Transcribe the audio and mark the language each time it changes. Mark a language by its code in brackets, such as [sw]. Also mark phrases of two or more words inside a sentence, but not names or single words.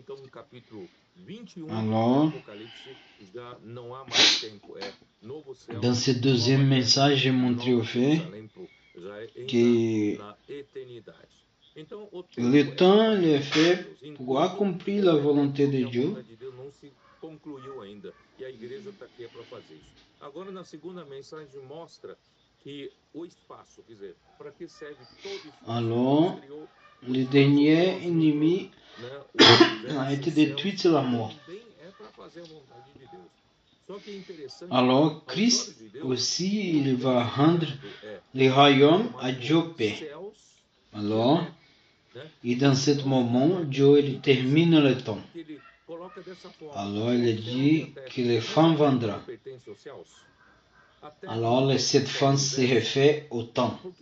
[fr] Alors, dans ce deuxième message, j'ai montré au fait que le temps est fait pour accomplir la volonté de Dieu. [pt] E a igreja está aqui para fazer isso. Agora, na segunda mensagem, mostra que o espaço, quer dizer, para que serve todo espaço. [fr] Alors, le dernier ennemi a été détruit, c'est la mort. [pt] para fazer a vontade de Deus. Só que é interessante. [fr] Alors, Christ aussi, il va rendre le royaume à Dieu Père. Alors, et dans ce moment, Dieu il termine le temps. Alors, il dit que les fins viendront. Alors, cette fin se réfère au temps.